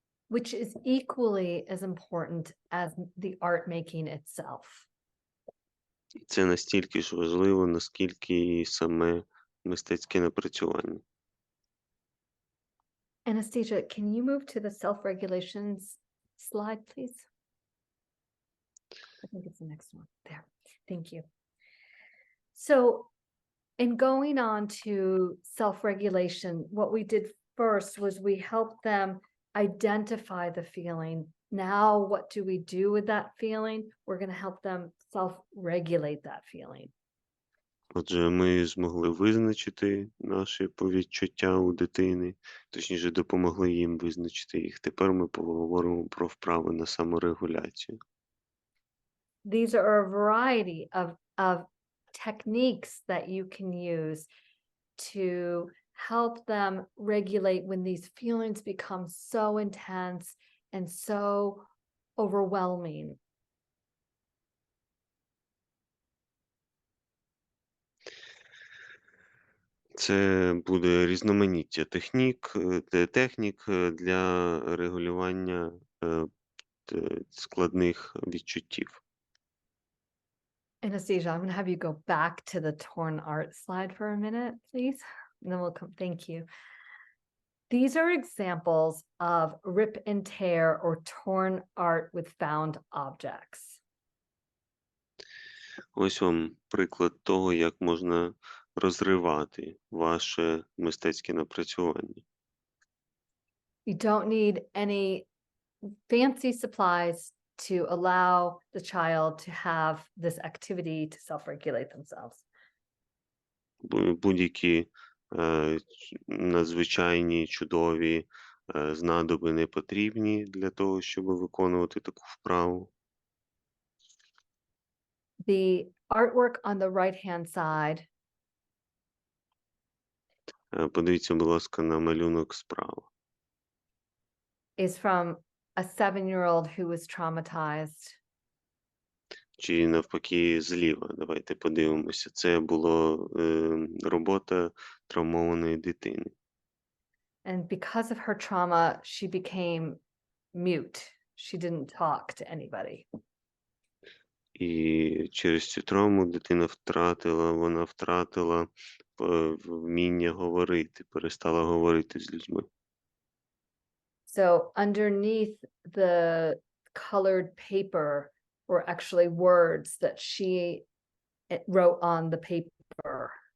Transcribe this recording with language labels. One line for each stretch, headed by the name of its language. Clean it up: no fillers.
English: Which is equally as important as the art making itself.
Ukrainian: Це настільки ж важливо, наскільки і саме мистецьке напрацювання.
English: Anastasia, can you move to the self-regulations slide, please? I think it's the next one. There. Thank you. So in going on to self-regulation, what we did first was we helped them identify the feeling. Now, what do we do with that feeling? We're going to help them self-regulate that feeling.
Ukrainian: Отже, ми змогли визначити наші відчуття у дитини, точніше, допомогли їм визначити їх. Тепер ми поговоримо про вправи на саморегуляцію.
English: These are a variety of techniques that you can use to help them regulate when these feelings become so intense and so overwhelming.
Ukrainian: Це буде різноманіття технік для регулювання складних відчуттів.
English: Anastasia, I'm going to have you go back to the torn art slide for a minute, please. And then we'll come. Thank you. These are examples of rip and tear or torn art with found objects.
Ukrainian: Ось вам приклад того, як можна розривати ваше мистецьке напрацювання.
English: You don't need any fancy supplies to allow the child to have this activity to self-regulate themselves.
Ukrainian: Будь-які надзвичайні, чудові знадоби не потрібні для того, щоб виконувати таку вправу.
English: The artwork on the right-hand side
Ukrainian: Подивіться, будь ласка, на малюнок справа.
English: is from a 7-year-old who was traumatized.
Ukrainian: Чи навпаки зліва. Давайте подивимося. Це була робота травмованої дитини.
English: And because of her trauma, she became mute. She didn't talk to anybody.
Ukrainian: І через цю травму дитина вона втратила вміння говорити, перестала говорити з людьми.
English: So underneath the colored paper were actually words that she wrote on the paper.